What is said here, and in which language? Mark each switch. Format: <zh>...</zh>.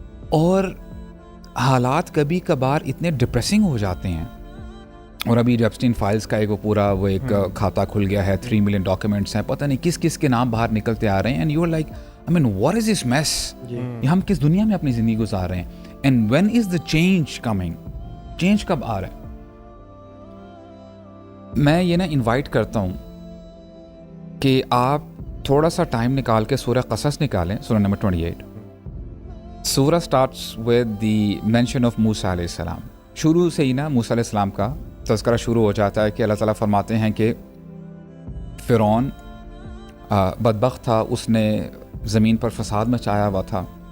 <ur>اور حالات کبھی کبھار اتنے ڈپریسنگ ہو جاتے ہیں. اور ابھی ایپسٹین فائلز کا ایک پورا وہ ایک کھاتا کھل گیا ہے, 3 ملین ڈاکیومنٹس ہیں, پتہ نہیں کس کس کے نام باہر نکلتے آ رہے ہیں.</ur> <en>and you are like I mean what is this mess,</en> <ur>ہم کس دنیا میں اپنی زندگی گزار رہے ہیں.</ur> <en>and when is the change coming,</en> <ur>change کب آ رہا ہے. میں یہ نا انوائٹ کرتا ہوں کہ آپ تھوڑا سا ٹائم نکال کے سورہ قصص نکالیں, سورہ نمبر 28.</ur> <en>سورہ starts with the mention of Musa علیہ السلام.</en> <ur>شروع سے ہی نا موسیٰ علیہ السلام کا تذکرہ شروع ہو جاتا ہے کہ اللہ تعالیٰ فرماتے ہیں کہ فرعون بدبخت تھا, اس نے زمین پر فساد مچایا ہوا تھا.</ur>